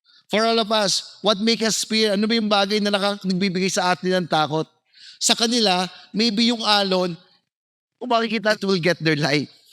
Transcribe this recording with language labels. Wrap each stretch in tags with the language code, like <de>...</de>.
<en>For all of us, what makes us fear?</en> <tl>Ano ba yung bagay na nagbibigay sa atin ng takot? Sa kanila, maybe yung alon, kung makikita,</tl> <en>it will get their life.</en>